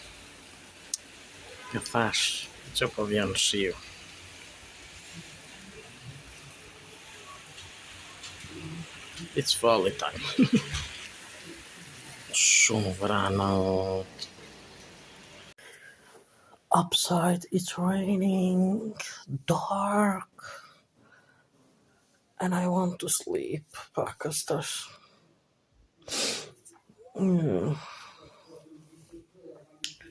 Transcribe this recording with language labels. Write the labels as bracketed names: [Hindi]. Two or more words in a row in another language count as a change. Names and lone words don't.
[Albanian] Ka thash, që po vjen shiu. [English] It's volley time. [Albanian] Shumë vrano. [English] Upside it's raining, dark, and I want to sleep. [Albanian] Pakas tash.